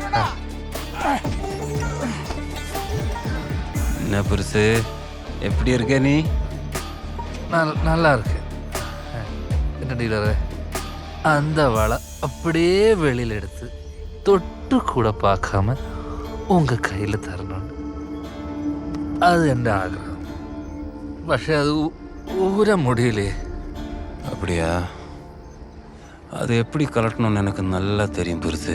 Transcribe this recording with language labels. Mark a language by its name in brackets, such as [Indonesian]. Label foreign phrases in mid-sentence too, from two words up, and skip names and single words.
[Tamil] என்ன பெருசு, எப்படி இருக்க நீ? நல்லா இருக்கு. என்ன டீலரு, அந்த வலை அப்படியே வெளியில எடுத்து தொட்டு கூட பார்க்காம உங்க கையில தரணும். அது என் ஆഗ്രഹം. [Malayalam] പക്ഷെ അത് ഊരാൻ முடியலையே. [Tamil] அப்படியா? அது எப்படி கலட்டணும்னு எனக்கு நல்லா தெரியும் பெருசு.